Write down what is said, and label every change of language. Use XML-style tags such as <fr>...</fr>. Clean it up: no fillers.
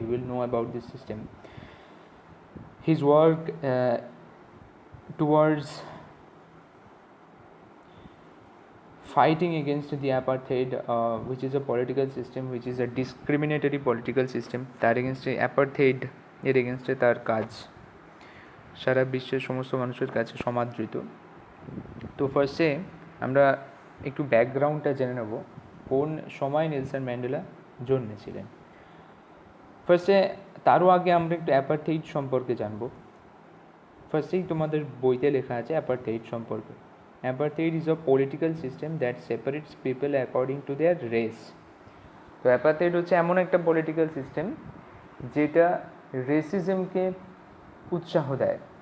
<en>You will know about this system. His work towards fighting against the apartheid, which is a political system, which is a discriminatory political system,</en> <bn>তার এগেনস্টে অ্যাপারথেইড এর এগেনস্টে তার কাজ সারা বিশ্বের সমস্ত মানুষের কাছে সমাদৃত। তো ফার্স্টে আমরা একটু ব্যাকগ্রাউন্ডটা জেনে নেব, কোন সময় নেলসন ম্যান্ডেলা জন্মেছিলেন। ফার্স্টে তারও আগে আমরা একটু অ্যাপারথেইড সম্পর্কে জানব। ফার্স্টেই তোমাদের বইতে লেখা আছে অ্যাপারথেইড সম্পর্কে।</bn> <en>Apartheid is a political system that separates people according to their race.</en> <bn>তো অ্যাপারথেইড হচ্ছে এমন একটা পলিটিক্যাল সিস্টেম যেটা রেসিজমকে উৎসাহ দেয়।</bn>